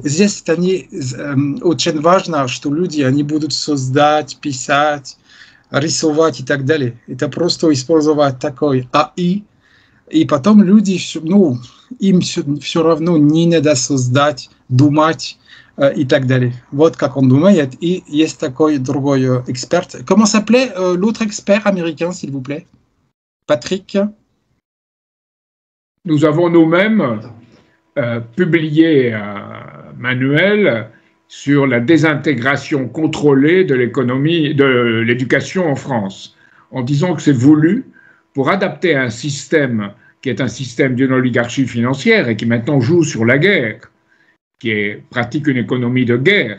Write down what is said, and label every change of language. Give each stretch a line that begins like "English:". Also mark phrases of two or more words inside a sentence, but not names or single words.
Russian: Здесь это очень важно, что люди они будут создать, писать, рисовать и так далее. Это просто использовать такой АИ, и потом люди, им все равно не надо создать, думать и так далее. Вот как он думает. И есть такой другой эксперт.
French: Comment s'appelait l'autre expert américain, s'il vous plaît? Patrick? Nous avons nous-mêmes publié un manuel sur la désintégration contrôlée de l'économie, de l'éducation en France, en disant que c'est voulu pour adapter un système qui est un système d'une oligarchie financière et qui maintenant joue sur la guerre, qui pratique une économie de guerre.